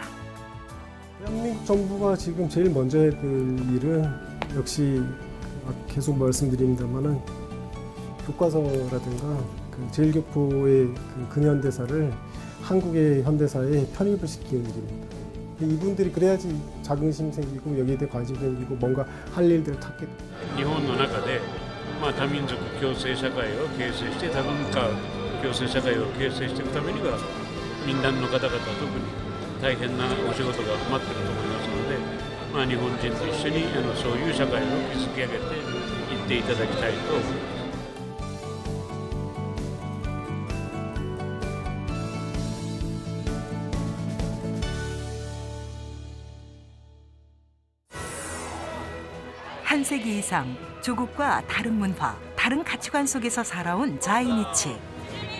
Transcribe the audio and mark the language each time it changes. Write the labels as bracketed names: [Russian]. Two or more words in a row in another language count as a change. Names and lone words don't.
[Korean] 대한민국 정부가 지금 제일 먼저 해야 될 일은 역시 계속 말씀드립니다만은 교과서라든가 그 제1교포의 그 근현대사를 한국의 현대사에 편입을 시키는 일입니다. 이분들이 그래야지 자긍심 생기고 여기에 대해 관심 생기고 뭔가 할 일들을 찾게 됩니다. [Japanese] 日本の中で、多民族共生社会を形成して多文化共生社会を形成していくためには民団の方々特に大変なお仕事が待っていると思いますので、日本人と一緒にそういう社会を築き上げていっていただきたいと思います。 [Korean] 한 세기 이상 조국과 다른 문화, 다른 가치관 속에서 살아온 자이니치.